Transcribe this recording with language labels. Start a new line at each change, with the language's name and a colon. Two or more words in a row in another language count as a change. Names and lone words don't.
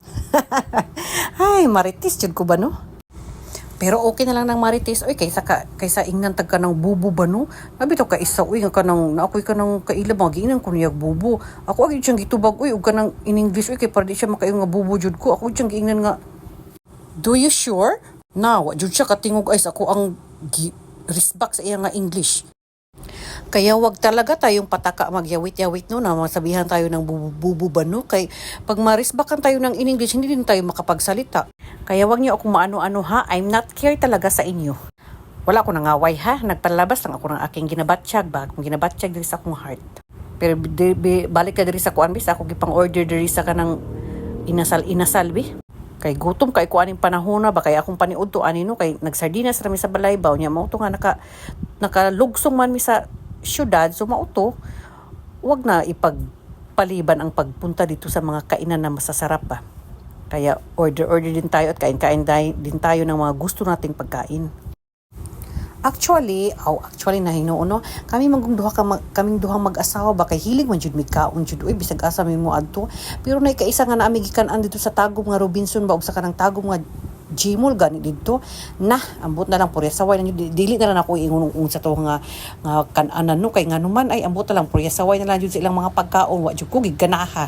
Cebuano: Hay marites jud ko ba no? Pero okay na lang ng marites oy kaysa ingnan tag kanang bubo ba no? Abi to ka isa oy nga kanang naakoy kanang kaila magiinan ko niyag bubo. Ako agi siyang gitubag oy ug kanang in English oy kay para di siya makayo nga bubo jud ko. Ako siyang giingnan nga
English: do you sure?
Cebuano: Na, wa jud siya katingog ay sa ako ang respect sa iya nga English.
Filipino: Kaya wag talaga tayong
Cebuano: pataka magyawit-yawit
Filipino: no na masabihan tayo ng bubu ba no kay pag marisbakan tayo ng in English hindi din tayo makapagsalita. Kaya wag niyo akong maano-ano ha,
English: I'm not care
Filipino: talaga sa inyo.
Cebuano: Wala ko nangaway ha,
Filipino: nagpalabas lang ako ng aking
Cebuano: ginabatsyag ba, akong ginabatsyag diri sa akong heart. Pero balik ka diri sa kuan bis ako gipang order diri sa kanang inasal bi. Kay gutom kay ko aning panahon na ba kay akong paniud to ani no kay nagsardinas ra mi sa balay baw nya mao to nga nakalugsong man mi sa syudad so mao to
Filipino: wag na ipagpaliban ang pagpunta dito sa mga kainan na masasarap ba. Kaya order din tayo at kain din tayo ng mga gusto nating pagkain.
Cebuano: Actually na hinuon no. Kaming duhang mag-asawa ba kay hilig man jud mi kaon jud oy bisag asa mi mo adto. Pero nay kaisa nga naami gikan-an dito sa tagom nga Robinson ba ug sa kanang tagom nga Gmall gani dito. Nah, ambot na lang puryasaway na dili na lang ako ingon sa to nga kan-anan no kay nganuman ay ambot na lang puryasaway na lang jud sa ilang mga pagkaon wa jud ko giganaha.